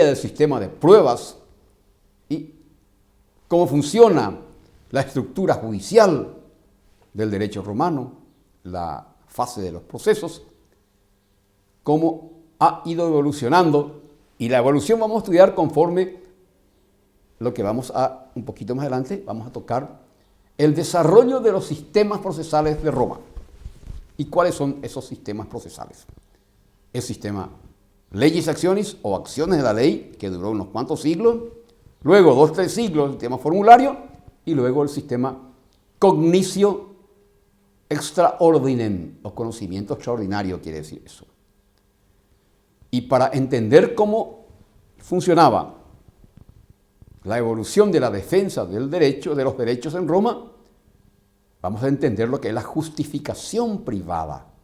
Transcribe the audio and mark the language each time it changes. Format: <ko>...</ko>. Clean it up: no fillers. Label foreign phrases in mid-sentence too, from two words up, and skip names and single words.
<es>del sistema de pruebas y cómo funciona la estructura judicial del derecho romano, la fase de los procesos, cómo ha ido evolucionando, y la evolución vamos a estudiar conforme lo que vamos a, un poquito más adelante, vamos a tocar el desarrollo de los sistemas procesales de Roma. ¿Y cuáles son esos sistemas procesales? El sistema</es> <la>legis actionis</la> <es>o acciones de la ley, que duró unos cuantos siglos, luego 2-3 siglos el sistema formulario, y luego el sistema</es> <la>cognitio extra ordinem,</la> <es>o conocimiento extraordinario quiere decir eso. Y para entender cómo funcionaba la evolución de la defensa del derecho, de los derechos en Roma, vamos a entender lo que es la justificación privada.</es>